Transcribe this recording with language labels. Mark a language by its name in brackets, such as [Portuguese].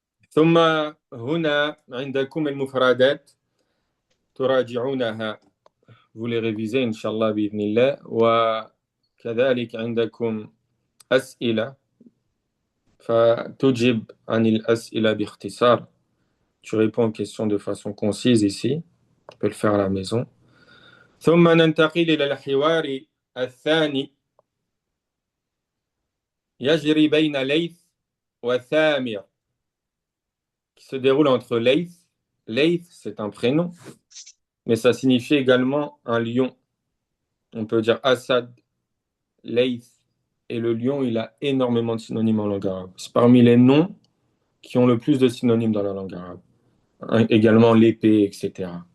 [Arabic] ثم هنا عندكم المفردات تراجعونها. [French] Vous les révisez [Arabic] إن شاء الله بإذن الله. وكذلك عندكم أسئلة فتجب عن الأسئلة باختصار. [French] Tu réponds aux questions de façon concise ici. Tu peux le faire à la maison. [Arabic] ثم ننتقل إلى الحوار الثاني يجري بين ليث وثامر [French] qui se déroule entre Leith. Leith, c'est un prénom, mais ça signifie également un lion. On peut dire Assad, Leith. Et le lion, il a énormément de synonymes en langue arabe. C'est parmi les noms qui ont le plus de synonymes dans la langue arabe. Également l'épée, etc.